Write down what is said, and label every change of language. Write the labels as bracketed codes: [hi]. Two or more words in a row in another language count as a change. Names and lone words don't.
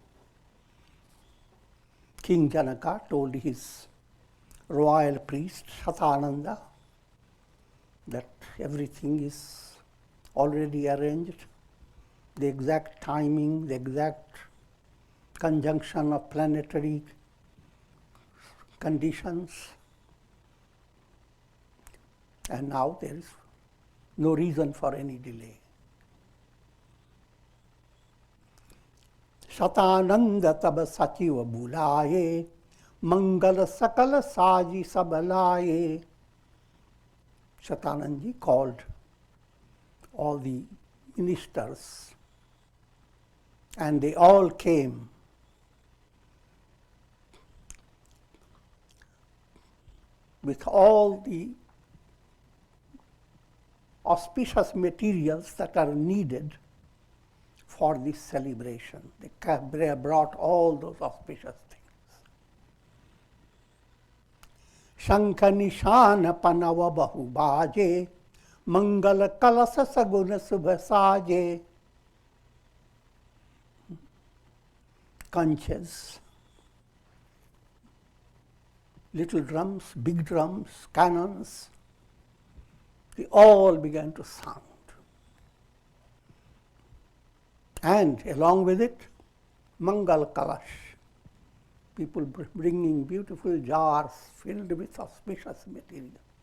[en] King Janaka told his royal priest Shatananda that everything is already arranged, the exact timing, the exact conjunction of planetary conditions, and now there is no reason for any delay. [awa] शतानंद तब सचिव बुलाए मंगल सकल साजी सब लाए. [en] Shatanand ji called all the ministers and they all came. With all the auspicious materials that are needed for this celebration. They brought all those auspicious things. [awa] शंख निसान पनव बहु बाजे, मंगल कलस सगुन सुभ साजे. [en] Conches, little drums, big drums, cannons, they all began to sound. And along with it, Mangal Kalash, people bringing beautiful jars filled with auspicious material.